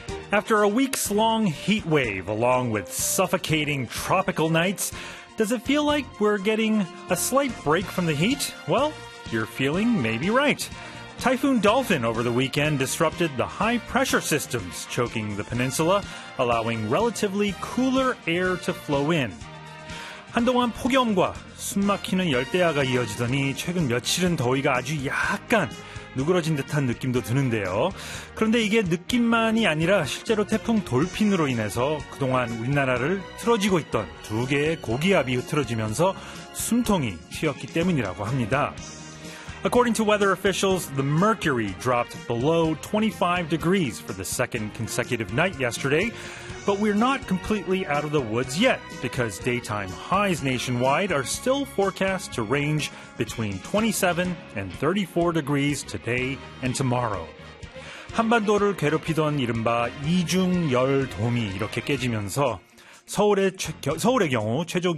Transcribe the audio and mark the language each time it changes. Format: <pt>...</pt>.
<en>After a weeks-long heat wave along with suffocating tropical nights, does it feel like we're getting a slight break from the heat? Well, your feeling may be right. Typhoon Dolphin over the weekend disrupted the high-pressure systems choking the peninsula, allowing relatively cooler air to flow in.</en> <ko>한동안 폭염과 숨막히는 열대야가 이어지더니 최근 며칠은 더위가 아주 약간 누그러진 듯한 느낌도 드는데요. 그런데 이게 느낌만이 아니라 실제로 태풍 돌핀으로 인해서 그동안 우리나라를 틀어지고 있던 두 개의 고기압이 흐트러지면서 숨통이 튀었기 때문이라고 합니다.</ko> <en>According to weather officials, the mercury dropped below 25 degrees for the second consecutive night yesterday. But we're not completely out of the woods yet, because daytime highs nationwide are still forecast to range between 27 and 34 degrees today and tomorrow.</en> <ko>한반도를 괴롭히던 이른바 이중열 돔이 이렇게 깨지면서 서울의 경우 최저 기온</ko>